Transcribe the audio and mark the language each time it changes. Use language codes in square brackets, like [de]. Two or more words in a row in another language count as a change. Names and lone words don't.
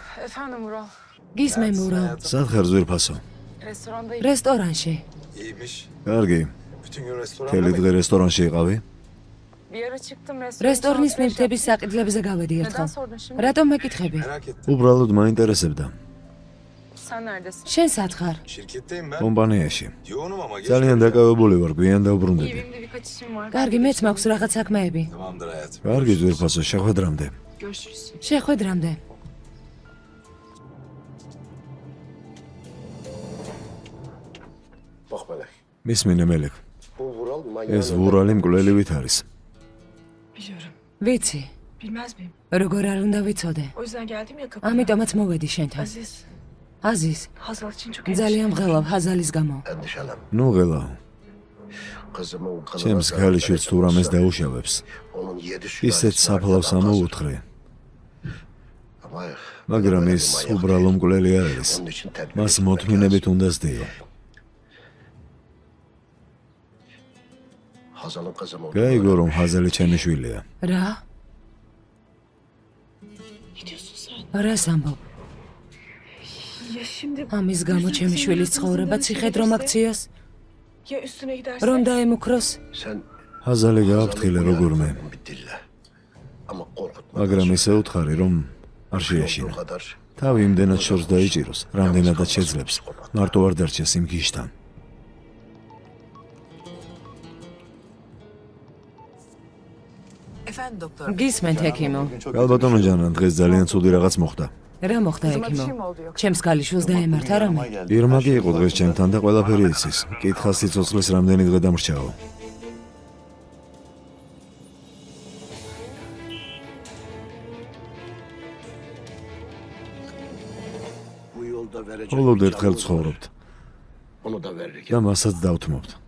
[tr] Efendim Vural. [ka] გისმენ მურო. სად ხარ ზვირფასო? [tr] Restorandayım. [ka] რესტორანში. კარგი. მთელი დღე რესტორანში იყავი? [tr] Bir ara çıktım restoran. [ka] რესტორნის ნივთების საყიდლებზე გავედი [tr] Neden [ka] ერთხელ. [tr] sordun şimdi? [ka] რატომ მეკითხები? უბრალოდ მაინტერესებდა. Sen neredesin? შენ სად ხარ? კომპანიაში. ძალიან დაკავებული ვარ, გვიან [tr] İyi [ka] დავბრუნდები. [tr] benim de birkaç işim var. [ka] კარგი, მეც მაქვს რაღაც საქმეები. კარგი ზვირფასო, შეხვედრამდე. [tr] Görüşürüz. [ka] შეხვედრამდე. მისმინე მელეკ. ეს ვურალი მკვლელივით არის. [tr] Biliyorum. [ka] ვიცი, [tr] Bilmez miyim? [ka] როგორ არ უნდა ვიცოდე. [tr] O yüzden geldim ya kapıya. [ka] ამიტომაც მოვედი შენთან. [tr] Aziz. [ka] აზიზ, [tr] Hazal için çok [ka] ძალიან მღელავ ჰაზალის გამო. ნუ ღელა. ჩემს ქალიშვილს თუ რამეს დაუშავებს, ისეთ საფლავს ამოუთხრე. მაგრამ ის უბრალო მკვლელი არ არის. მას მოთმინებით უნდა სდიო. გაიგო რომ ჰაზალი ჩემი შვილია. რა? [tr] Ne diyorsun sen? [ka] რას ამბობ? [tr] Ya şimdi... [ka] ამის გამო ჩემი შვილის ცხოვრება ციხედ რომ აქციოს, [tr] Ya üstüne gidersen... [ka] რომ დაემუქროს? ჰაზალი გააფრთხილე როგორმე. მაგრამ ისე უთხარი რომ არ შეეშინა. თავი იმდენად შორს დაიჭიროს, რამდენადაც შეძლებს. მარტო არ დარჩეს იმ გიშთან. [tr] Efendim doktor. [ka] გისმენთ ექიმო. გალბატონო ჯანა, დღეს ძალიან ცუდი რაღაც მოხდა. რა მოხდა [tr] Kızıma bir [ka] ექიმო? [tr] şey mi oldu yoksa? [ka] ჩემს ქალიშვილს დაემართა რამე? ირმაკი იყო დღეს ჩემთან და ყველაფერი იცის. კითხა სიცოცხლის რამდენი დღე დამრჩაო. მხოლოდ ერთხელ ცხოვრობთ და მასაც დავთმობთ.